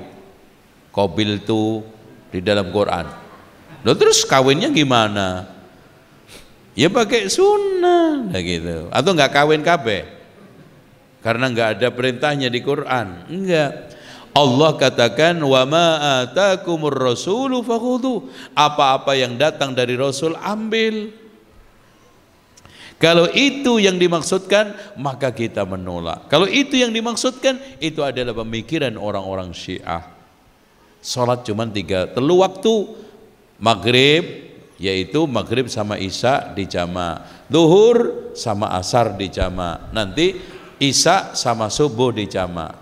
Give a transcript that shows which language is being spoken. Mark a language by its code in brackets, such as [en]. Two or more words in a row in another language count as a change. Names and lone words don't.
[id] Qabil itu di dalam Quran. Loh, terus kawinnya gimana? Ya pakai sunnah, nah gitu. Atau enggak kawin kabeh? Karena enggak ada perintahnya di Quran. Enggak. Allah katakan [ar] وما آتاكم الرسول فخذوه. [id] Apa-apa yang datang dari Rasul ambil. Kalau itu yang dimaksudkan, maka kita menolak. Kalau itu yang dimaksudkan, itu adalah pemikiran orang-orang Syiah. Salat cuma 3 waktu, Maghrib yaitu maghrib sama isya dijama, zuhur sama asar dijama, nanti isya sama subuh dijama.